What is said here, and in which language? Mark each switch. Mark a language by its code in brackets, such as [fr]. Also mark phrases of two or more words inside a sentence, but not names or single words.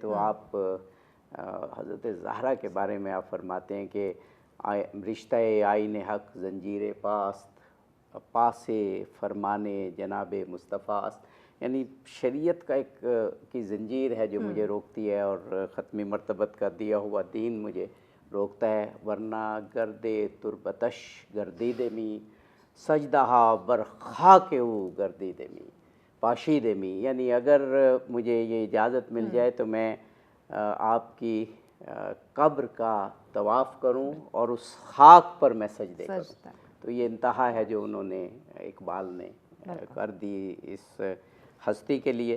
[ur] تو آپ حضرت زہرا کے بارے میں آپ فرماتے ہیں کہ [fa] رشتہ آئین حق زنجیر پاس فرمانے جناب مصطفیٰ است, [ur] یعنی شریعت کا ایک کی زنجیر ہے جو مجھے روکتی ہے, اور ختمی مرتبت کا دیا ہوا دین مجھے روکتا ہے. [fa] ورنہ گردے تربتش گردید می سجدہا بر خاک او گردید می پاشید می. [ur] یعنی اگر مجھے یہ اجازت مل جائے تو میں آپ کی قبر کا طواف کروں اور اس خاک پر میں سجدے کروں. تو یہ انتہا ہے جو انہوں نے, اقبال نے کر دی اس ہستی کے لیے.